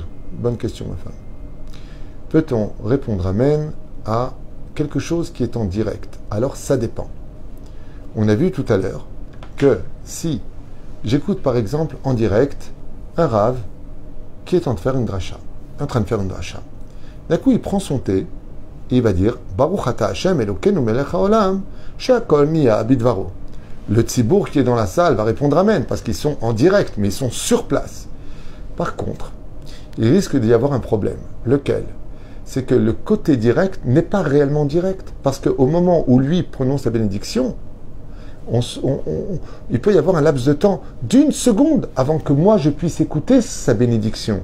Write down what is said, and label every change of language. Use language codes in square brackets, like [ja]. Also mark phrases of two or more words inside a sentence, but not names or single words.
[fr] Bonne question, ma femme. Peut-on répondre Amen à quelque chose qui est en direct? Alors ça dépend. On a vu tout à l'heure que si j'écoute par exemple en direct un Rav qui est en train de faire une dracha. D'un coup, il prend son thé et il va dire [he] ברוך אתה ה׳ אלוקינו מלך העולם שהכל נהיה בדברו. [fr] Le tzibour qui est dans la salle va répondre Amen parce qu'ils sont en direct, mais ils sont sur place. Par contre, il risque d'y avoir un problème. Lequel? C'est que le côté direct n'est pas réellement direct. Parce qu'au moment où lui prononce la bénédiction, il peut y avoir un laps de temps d'1 seconde avant que moi je puisse écouter sa bénédiction.